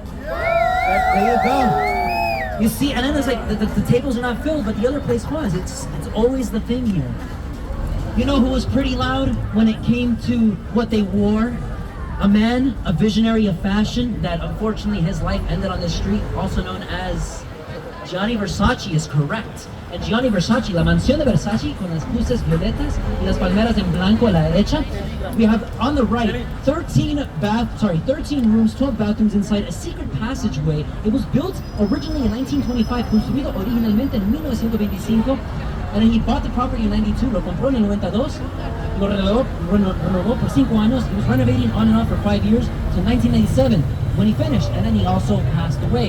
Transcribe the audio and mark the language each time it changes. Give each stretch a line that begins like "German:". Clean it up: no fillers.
English: There you go. You see, and then there's like, the tables are not filled, but the other place was. It's always the thing here. You know who was pretty loud when it came to what they wore? A man, a visionary of fashion, that unfortunately his life ended on the street, also known as Gianni Versace, is correct.
Spanish: And Gianni Versace, la mansión de Versace con las luces violetas y las palmeras en blanco a la derecha.
English: We have on the right 13 rooms, 12 bathrooms inside, a secret passageway. It was built originally in 1925,
Spanish: construido originalmente en 1925.
English: And then he bought the property in 92,
Spanish: lo compró en el 92, lo renovó por 5 años.
English: He was renovating on and off for 5 years, so 1997 when he finished, and then he also passed away.